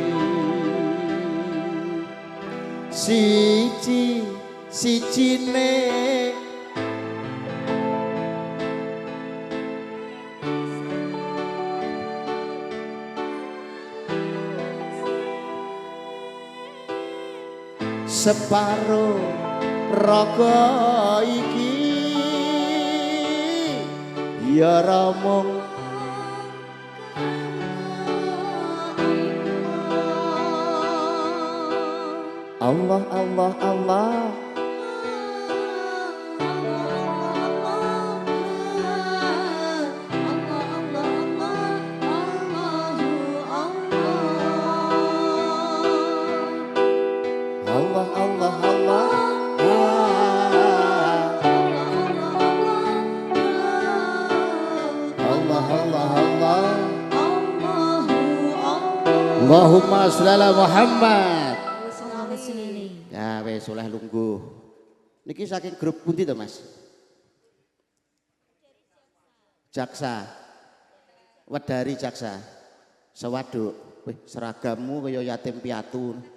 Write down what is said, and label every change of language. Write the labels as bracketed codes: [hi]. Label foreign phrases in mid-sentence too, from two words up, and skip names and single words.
[jv] sijine separo raga iki ya ramung [ar] الله الله الله الله الله الله الله الله الله اللهم صل على محمد. [jv] Ya wis oleh lungguh. Niki saking grup pundi to Mas? Jaksa. Wedari Jaksa. Sewaduk. Wih seragammu kaya yatim piatu.